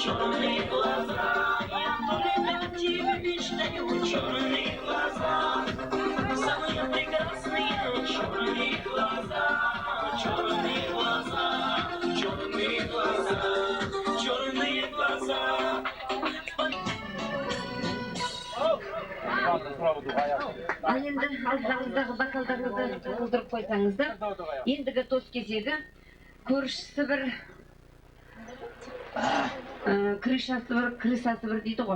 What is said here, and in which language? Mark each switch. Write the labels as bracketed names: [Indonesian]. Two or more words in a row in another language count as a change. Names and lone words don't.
[Russian] черные глаза, я только мечтаю, черные глаза, самые прекрасные черные глаза, черные глаза, черные глаза, черные глаза. [Kazakh] Ал енді алдыңыздағы бокалдарыңызды толтырып қойсаңыздар, ендігі тос кезегі көршісі бір, крышасы бір дейді ғой.